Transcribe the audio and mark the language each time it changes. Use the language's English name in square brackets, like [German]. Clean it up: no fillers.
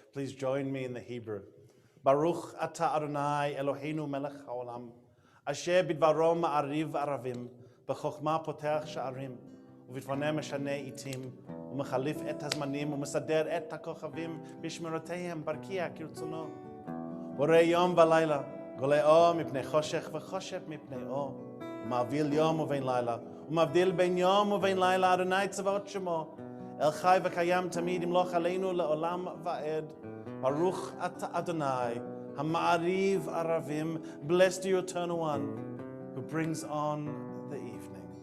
[English] Please join me in the Hebrew. [Hebrew] Baruch ata Adonai Eloheinu melech haolam, asher bidvaro Ma'ariv Aravim, b'chokhma potech sha'arim, ובפני משנה עיתים, ומחליף את הזמנים, ומסדר את הכוכבים בשמרותיהם ברקיע כרצונו. בורא יום ולילה, גולה אור מפני חושך וחושך מפני אור, ומבדיל יום ובין לילה, ומבדיל בין יום ובין לילה, אדוני צבאות שמו, אל חי וקיים תמיד, ימלוך עלינו לעולם ועד. ברוך אתה אדוני, המעריב ערבים, [English] blessed the eternal one, who brings on the evening.